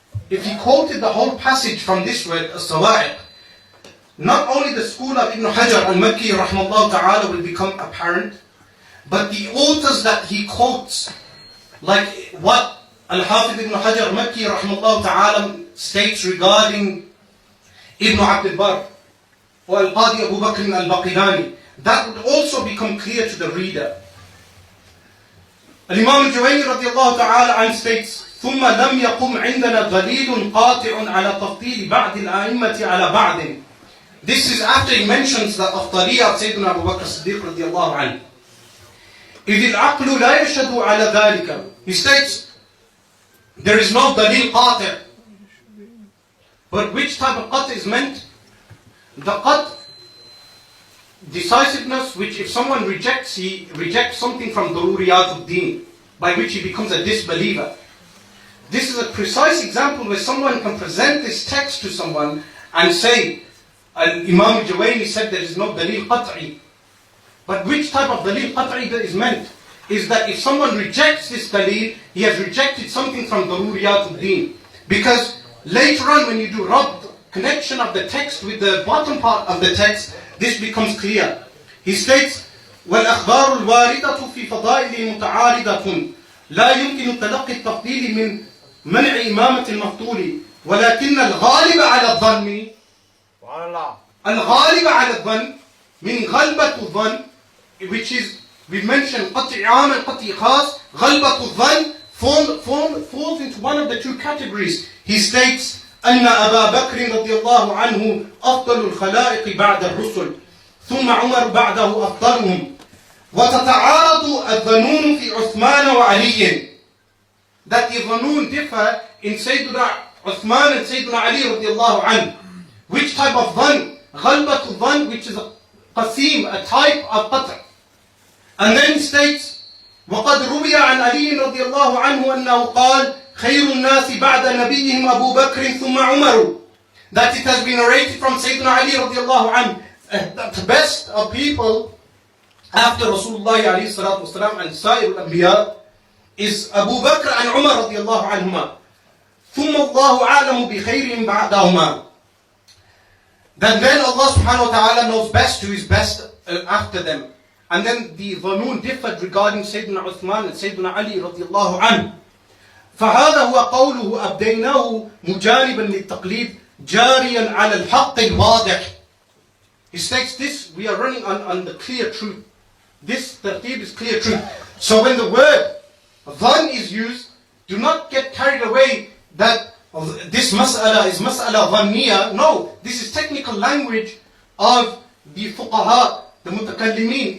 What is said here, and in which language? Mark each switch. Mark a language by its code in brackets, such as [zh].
[en] if he quoted the whole passage from this word, as-sawa'iq, not only the school of Ibn Hajar al-Makki rahimahullah ta'ala will become apparent, but the authors that he quotes, like what Al-Hafidh Ibn Hajar al-Makki rahimahullah ta'ala states regarding Ibn Abd al-Barr or Al-Qadhi Abu Bakr al-Baqilani, that would also become clear to the reader. Al-Imam al-Juwayni radiyallahu ta'ala an states, [ar] ثم لم يقم عندنا دليل قاطع على تفضيل بعض الأئمة على بعض. [en] This is after he mentions the afdaliyah of Sayyiduna Abu Bakr Sadiq radiyallahu anhu. [ar] إذ العقل لا يشهد على ذلك. [en] He states, there is no dalil qati'. But which type of qat' is meant? The qat', decisiveness, which if someone rejects, he rejects something from daruriyat ad-din, by which he becomes a disbeliever. This is a precise example where someone can present this text to someone and say, Imam al-Juwayni said there is no dalil qat'i. But which type of dalil qat'i that is meant? Is that if someone rejects this dalil, he has rejected something from daruriyat ad-din. Because later on when you do rabt, connection of the text with the bottom part of the text, this becomes clear. [ar] He states, وَالْأَخْبَارُ الْوَارِدَةُ فِي فَضَائِلِ مُتَعَارِضَةٌ لا يمكن تلقي التفضيل من منع إمامة المفضول ولكن الغالب على الظن الغالب على الظن من غلبة الظن, [en] which is, we mentioned [ar] قطع عام and قطع خاص. [en] غلبة الظن falls into one of the two categories. He states [ar] أن أبا بكر رضي الله عنه أفضل الخلائق بعد الرسل ثم عمر بعده أفضلهم وتتعارض الظنون في عثمان وعلي. [en] That the ظنون differ in Sayyiduna Uthman and Sayyiduna Ali radiallahu anhu. Which type of ظن? غلبة الظن, which is a qasim, a type of qatr. And then he states [ar] وقد روي عن علي رضي الله عنه أنه قال خير الناس بعد نبيهم أبو بكر ثم عمر. [en] That it has been narrated from Sayyiduna Ali radiallahu anhu that the best of people after Rasulullah alayhi salatu wasalam and Sayyid al-Anbiya is Abu Bakr and Umar radiallahu anhuma. [ar] ثم الله أعلم بخيرهم بعدهما. [en] Then Allah subhanahu wa ta'ala knows best who is best after them. And then the dhanun differed regarding Sayyidina Uthman and Sayyidina Ali radiallahu anhu. [ar] فهذا هو قوله أبديناه مجانبا للتقليد جاريا على الحق الواضح. [en] He states this, we are running on the clear truth. This tartib is clear truth. So when the word dhan is used, do not get carried away that this mas'ala is mas'ala dhanniya. No, this is technical language of the fuqaha, the mutakallimin.